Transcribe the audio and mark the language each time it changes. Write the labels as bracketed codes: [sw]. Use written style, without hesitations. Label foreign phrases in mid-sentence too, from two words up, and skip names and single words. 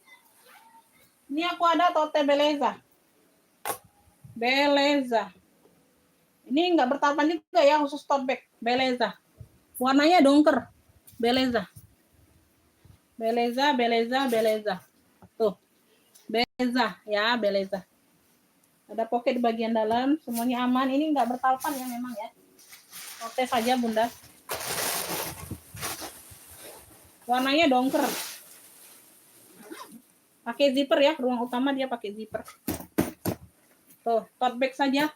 [id] Ini aku ada tote Beleza. Beleza. Ini nggak bertapan juga ya, khusus [en] tote bag. [id] Beleza. Warnanya dongker. Beleza. Beleza, beleza, beleza. Tuh. Beleza, ya, beleza. Ada pocket di bagian dalam, semuanya aman. Ini nggak bertapan ya memang ya. Oke saja Bunda. Warnanya dongker. Pakai zipper ya, ruang utama dia pakai zipper. Tuh, [en] tote bag [id] saja.